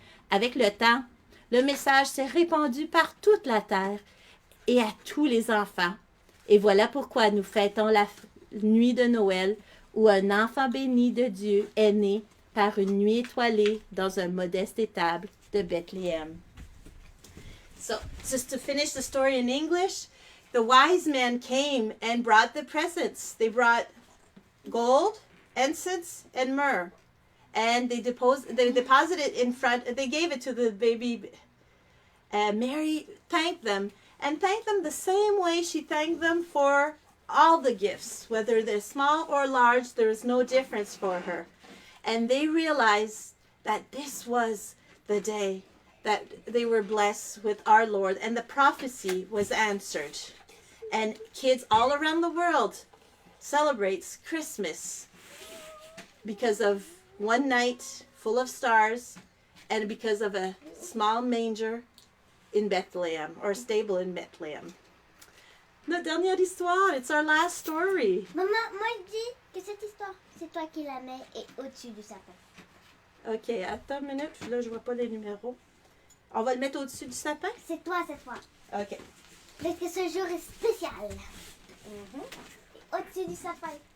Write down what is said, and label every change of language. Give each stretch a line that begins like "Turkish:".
French: Avec le temps, le message s'est répandu par toute la terre et à tous les enfants. Et voilà pourquoi nous fêtons la nuit de Noël où un enfant béni de Dieu est né par une nuit étoilée dans un modeste étable de Bethléem.
English: So, just to finish the story in English, the wise men came and brought the presents. They brought gold, incense, and myrrh. And they deposited in front, they gave it to the baby. Mary thanked them and thanked them the same way she thanked them for all the gifts. Whether they're small or large, there is no difference for her. And they realized that this was the day that they were blessed with our Lord, and the prophecy was answered. And kids all around the world celebrates Christmas because of one night full of stars and because of a small manger in Bethlehem, or a stable in Bethlehem.
French: Notre dernière histoire,
English: it's our last story.
French: Maman, moi je dis que cette histoire, c'est toi qui la mets et au-dessus du sapin. OK, attends une minute, là je vois pas les numéros. On va le mettre au-dessus du sapin? C'est toi cette fois. OK. Parce que ce jour est spécial. Au-dessus du sapin.